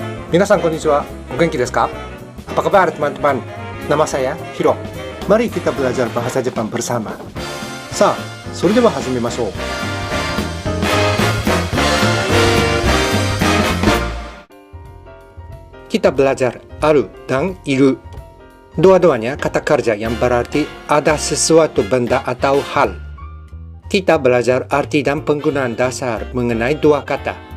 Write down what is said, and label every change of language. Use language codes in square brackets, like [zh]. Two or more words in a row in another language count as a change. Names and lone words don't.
[ja] みなさん こんにちは、お元気ですか? [id] Apa kabar teman-teman? Nama saya Hiro. Mari kita belajar bahasa Jepang bersama. [ja] Sa, それでは始めましょう. [id] Kita belajar aru dan iru. Dua-duanya kata kerja yang berarti ada sesuatu benda atau hal. Kita belajar arti dan penggunaan dasar mengenai dua kata.